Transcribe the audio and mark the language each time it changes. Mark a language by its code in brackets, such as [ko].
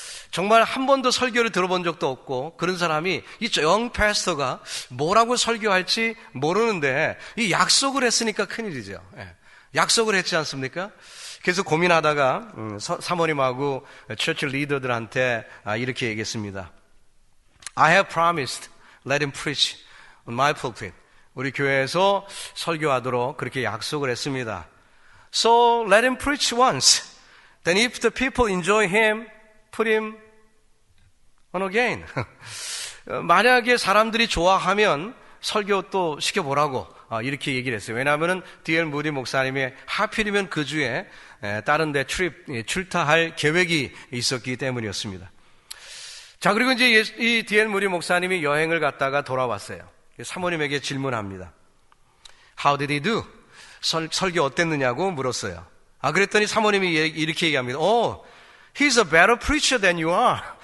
[ko] 정말 한 번도 설교를 들어본 적도 없고 그런 사람이 이 영 패스터가 뭐라고 설교할지 모르는데 이 약속을 했으니까 큰일이죠. 약속을 했지 않습니까? 그래서 고민하다가 사모님하고 처치 리더들한테 이렇게 얘기했습니다. [en] I have promised let him preach on my pulpit. [ko] 우리 교회에서 설교하도록 그렇게 약속을 했습니다. [en] So let him preach once. Then if the people enjoy him, put him on again. [ko] 만약에 사람들이 좋아하면 설교 또 시켜보라고 이렇게 얘기를 했어요. 왜냐하면 D.L. 무디 목사님이 하필이면 그 주에 다른 데 출타할 계획이 있었기 때문이었습니다. 자, 그리고 이제 이 D.L. 무디 목사님이 여행을 갔다가 돌아왔어요. 사모님에게 질문합니다. [en] How did he do? [ko] 설교 어땠느냐고 물었어요. 그랬더니 사모님이 이렇게 얘기합니다. [en] Oh, he's a better preacher than you are.